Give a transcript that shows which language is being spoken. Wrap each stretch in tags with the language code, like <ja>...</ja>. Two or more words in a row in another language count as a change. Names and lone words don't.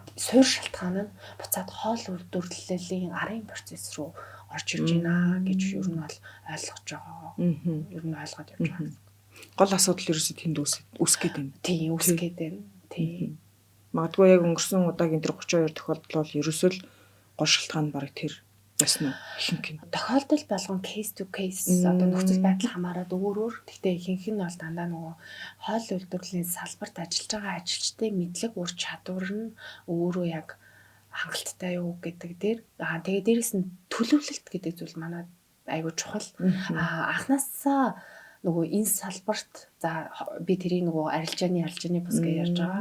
<mn>Суурь шалтгаан нь буцаад хоол үйлдвэрлэлийн арын процесс руу орж ирж байна гэж ер нь бол ойлгож байгаа. Ер нь ойлгоод явж байгаа. Гол асуудал ерөөсөө тэнд үүсгээд байна. Тийм үүсгээд байна. Тийм. Магадгүй яг өнгөрсөн удаагийн тэр 32 тохиолдол бол ерөөсөө л гол шалтгаан баг тэр ясна ихэнх нь. Тохиолдол болгон</mn> <en>case to case</en> <mn>одоо нөхцөл байдал хамаараад өөр. Гэхдээ ихэнх нь бол дандаа нөгөө хоол үйлдвэрлэлийн салбарт ажиллаж байгаа ажилчдын мэдлэг ур чадвар нь өөрөө яг хангалттай юу гэдэг дээр. Тэгээ дээрэс нь төлөвлөлт гэдэг зүйл манай айгүй чухал. Анхнаасаа нөгөө энэ салбарт за би тэрийг нөгөө арилжааны бус гэж ярьж байгаа.</mn>